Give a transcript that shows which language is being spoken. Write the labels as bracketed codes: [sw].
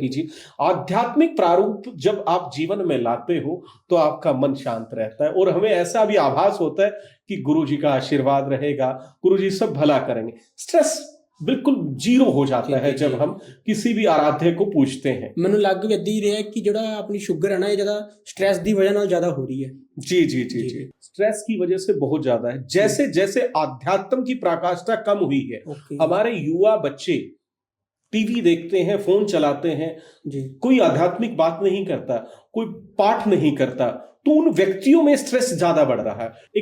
[hi] कीजिए। आध्यात्मिक प्रारूप जब आप जीवन में लाते हो तो आपका मन शांत रहता है और हमें ऐसा भी आभास होता है कि गुरु जी का आशीर्वाद रहेगा, गुरु जी सब भला करेंगे। स्ट्रेस बिल्कुल जीरो हो जाता है जब हम किसी भी आराध्य को पूछते हैं। [pa] ਮੈਨੂੰ ਲੱਗ ਵੀ ਏਦਾਂ ਹੀ ਰਿਹਾ ਕਿ ਜਿਹੜਾ ਆਪਣੀ ਸ਼ੂਗਰ ਹੈ ਨਾ ਇਹ ਜ਼ਿਆਦਾ ਸਟ੍ਰੈਸ ਦੀ ਵਜ੍ਹਾ ਨਾਲ ਜ਼ਿਆਦਾ ਹੋ ਰਹੀ ਹੈ। [hi] जी जी जी जी, स्ट्रेस की वजह से बहुत ज्यादा है। जैसे जैसे आध्यात्म की प्रकाष्ठा कम हुई है, [en] okay [hi] हमारे युवा बच्चे टीवी देखते हैं, फोन चलाते हैं, जी कोई आध्यात्मिक बात नहीं करता, कोई पाठ नहीं करता, तो उन व्यक्तियों में स्ट्रेस ज्यादा बढ़ रहा है।